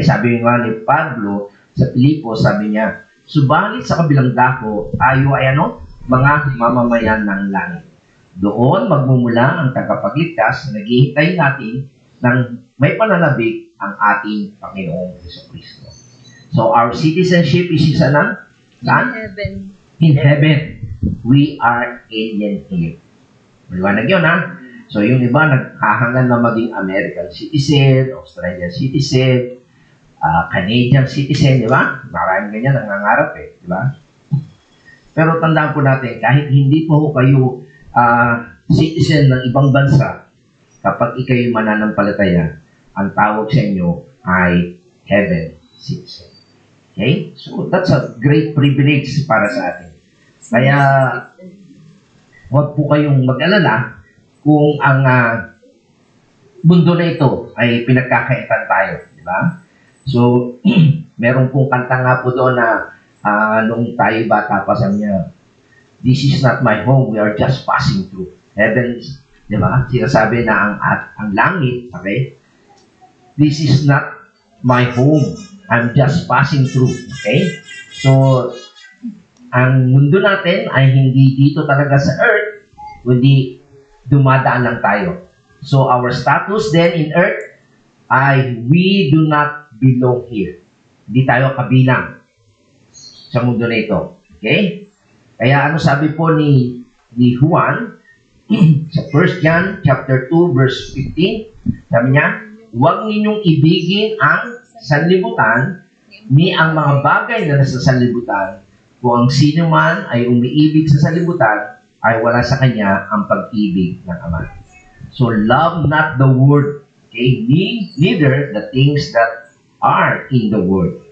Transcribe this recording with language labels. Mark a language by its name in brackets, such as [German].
[Filipino] Sabi nga ni Pablo sa Pilipos, sabi niya, subalit sa kabilang dako, tayo ay ano? Mga mamamayan ng langit. Doon magmumula ang tagapagligtas na naghihintay natin ng may pananabik ang ating Panginoong Jesucristo. [English] So, our citizenship is isa na? In heaven. In heaven. We are alien here. [Filipino] Maliwanag yun, ha? So, yung iba, naghahangan na maging American citizen, Australian citizen, Canadian citizen, di ba? Maraming ganyan nangangarap eh, di ba? Pero tandaan po natin, kahit hindi po kayo citizen ng ibang bansa, kapag ikaw'y mananampalataya, ang tawag sa inyo ay heaven citizen. Okay? [English] So, that's a great privilege [Filipino] para sa atin. Kaya, huwag po kayong mag-alala kung ang mundo na ito ay pinagkakaitan tayo. Di ba? So, meron pong kanta nga po doon na nung tayo bata pa sa niya, [English] this is not my home, we are just passing through. Heavens, di ba? [Filipino] Sinasabi na ang langit, okay? [English] This is not my home, I'm just passing through. Okay? [Filipino] So, ang mundo natin ay hindi dito talaga sa earth, kundi dumadaan lang tayo. [English] So, our status then in earth ay we do not belong here. [Filipino] Hindi tayo kabilang sa mundo na ito. Okay? Kaya ano sabi po ni Juan sa 1 John chapter 2 verse 15, sabi niya, huwag ninyong ibigin ang sanlibutan ni ang mga bagay na nasa sanlibutan. Kung ang sino man ay umiibig sa sanlibutan, ay wala sa kanya ang pag-ibig ng Ama. [English] So, love not the world, okay? Neither the things that are in the world.